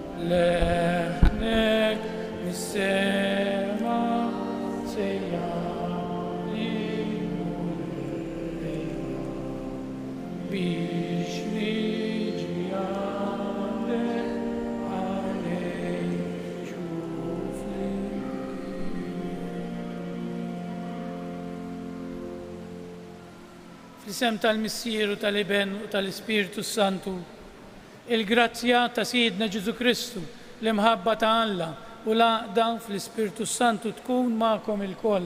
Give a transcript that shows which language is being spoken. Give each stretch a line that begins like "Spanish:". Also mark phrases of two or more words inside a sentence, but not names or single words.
Arabic: لحنك بالسما سيعلي بيش نيجي عندك علي شوفني.
Maltese: Fl-isem tal-Missieru tal-Iben u tal-Ispiritu Santu, il-grazzja ta' Sidna Ġesu Kristu, l-imħabba ta' Alla u l-għaqda fl-Ispiritu Santu tkun ma'kom il-koll.